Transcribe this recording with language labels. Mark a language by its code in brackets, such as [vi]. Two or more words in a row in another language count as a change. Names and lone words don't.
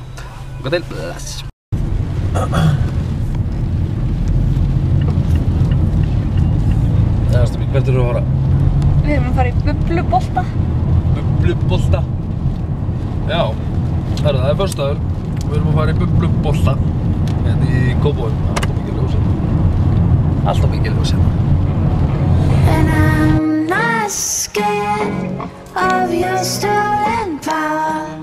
[is] Hvað til? Bless! Hvert erum við að fara? Við erum að fara í bublubolta. Bublubolta? Já, það er föstudagur og við erum að fara í bublubolta hérna í Kópavogi. Alltaf mikið ljós hérna. [en] And I'm not scared of your stolen power.